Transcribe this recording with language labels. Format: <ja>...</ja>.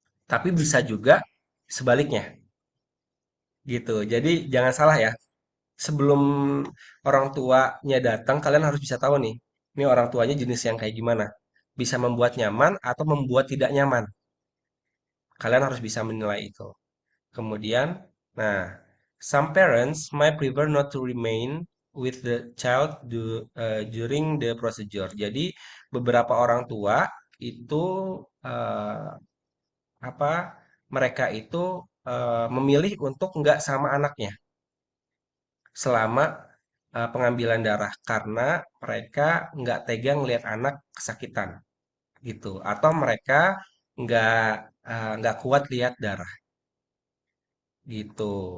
<id>Tapi bisa juga sebaliknya gitu. Jadi jangan salah ya. Sebelum orang tuanya datang, kalian harus bisa tahu nih, ini orang tuanya jenis yang kayak gimana. Bisa membuat nyaman atau membuat tidak nyaman. Kalian harus bisa menilai itu. Kemudian, nah,</id> <en>some parents might prefer not to remain with the child during the procedure.</en> <id>Jadi, beberapa orang tua itu eh, apa? Mereka itu memilih untuk nggak sama anaknya selama pengambilan darah karena mereka nggak tega ngelihat anak kesakitan gitu, atau mereka nggak nggak kuat lihat darah gitu.</id>